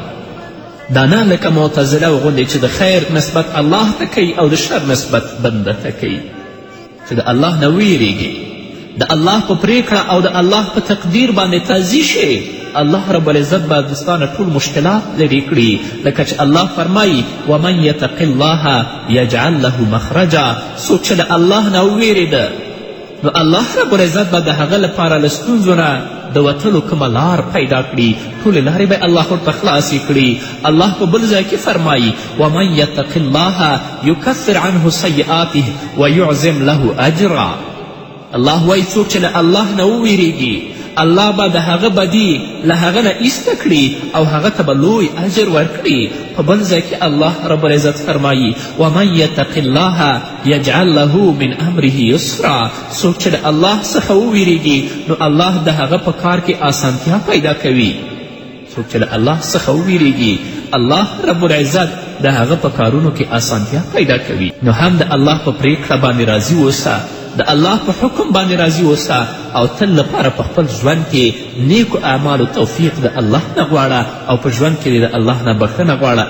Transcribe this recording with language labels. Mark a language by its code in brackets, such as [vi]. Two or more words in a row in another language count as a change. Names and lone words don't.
[ps] دا نه لکه معتزله غوندې چې د خیر نسبت الله ته کوي او د شر نسبت بنده ته کوي. چې د الله نه ویریږي، د الله په پریکړه او د الله په تقدیر باندې راضي شي، الله [ar] رب العزت [ps] به ستا نه ټول مشکلات لرې کړي. لکه چې الله فرمایي [ar] ومن یتق الله یجعل له مخرجا. [ps] څوک چې د الله نه وویرېده نو الله [ar] رب العزت [ps] به د هغه لپاره له ستونزو نه د وتلو کومه لار پیدا کړي ټولې لارې به الله ورته خلاصې کړي. الله په بل ځای کې فرمایي [ar] ومن یتق الله یکفر عنه سیئاته ویعظم له اجرا. [ps] الله وایي څوک چې له الله نه وویریږي الله به د هغه بدي له هغه نه ایسته کړي او هغه ته به لوی اجر ورکړي. په بل ځای کې الله [ar] رب العزت [ps] فرمایي [ar] ومن یتق الله یجعل له من امره یسرا. [ps] څوک چې د الله څخه وویریږي نو الله د هغه په کار کې آسانتیا پیدا کوي. څوک چې د الله څخه وویریږي الله [ar] رب العزت [ps] د هغه په کارونو کې آسانتیا پیدا کوي. نو هم د الله په پریکړه باندې راضي اوسه، د الله په حکم باندې راضي اوسه او تل لپاره په خپل ژوند کې نیکو اعمالو توفیق د الله نه غواړه او په ژوند کې د الله نه بخښنه غواړه.